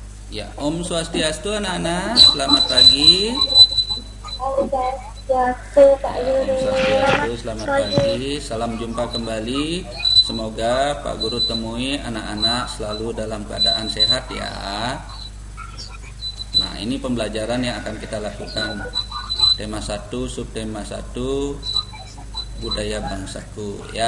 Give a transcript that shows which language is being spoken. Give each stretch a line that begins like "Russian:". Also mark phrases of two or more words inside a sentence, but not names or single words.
Indonesian: Ya,
Sanskrit: Om Swastiastu
Indonesian: anak-anak, selamat pagi.
Sanskrit: Om Swastiastu,
Indonesian: Pak Guru.
Sanskrit: Om Swastiastu,
Indonesian: selamat pagi. Salam jumpa kembali. Semoga Pak Guru temui anak-anak selalu dalam keadaan sehat ya. Nah, ini pembelajaran yang akan kita lakukan. Tema 1, subtema 1, budaya bangsaku ya.